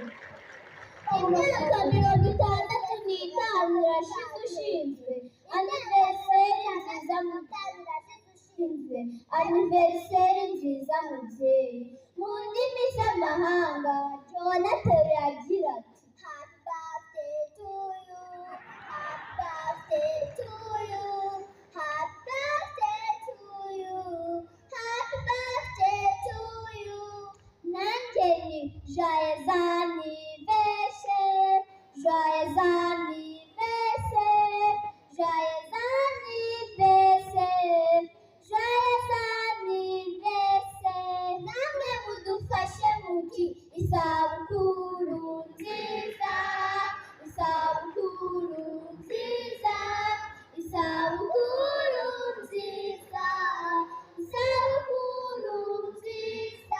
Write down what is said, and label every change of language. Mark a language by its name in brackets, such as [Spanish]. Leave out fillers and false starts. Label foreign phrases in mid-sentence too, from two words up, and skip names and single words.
[Kinyarwanda] Imyaka 65 irashize ushinzwe aniveriseri nziza mubyeyi. Mu ndimi z'amahanga Jonathan agira ati [English] happy birthday to you, happy birthday to you, happy birthday to you, happy birthday to you. [Kinyarwanda] Nanjye ni [French] joyeux anniversaire, joyeux anniversaire, joyeux anniversaire, joyeux anniversaire. [Kinyarwanda] Namwe mudufashe muti isabukuru nziza, isabukuru nziza, isabukuru nziza, isabukuru nziza.